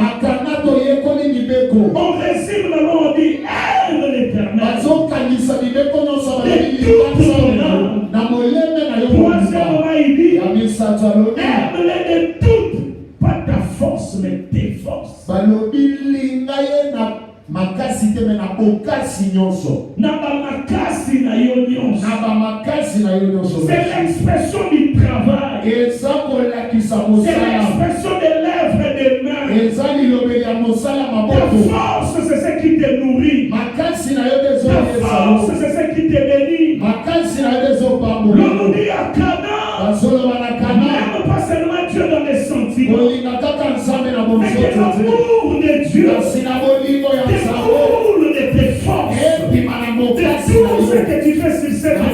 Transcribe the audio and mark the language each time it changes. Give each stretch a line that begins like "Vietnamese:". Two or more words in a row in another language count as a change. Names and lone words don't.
French: On résume la loi, on dit aime l'Éternel de toute ton âme. Troisièmement, il dit aime-le de toute, pas ta force, mais tes forces.
Lingala: Makasi teme na okasi nyonso. Makasi na yo nyonso.
French: C'est l'expression du travail. C'est l'expression de l'œuvre des mains. Ta force, c'est ce qui te nourrit. Ta force, c'est ce qui te bénit. L'on nous dit à Canaan, n'aime pas seulement Dieu dans les sentiments, mais que l'amour de Dieu découle de tes forces, de tout ce que tu fais sur cette terre.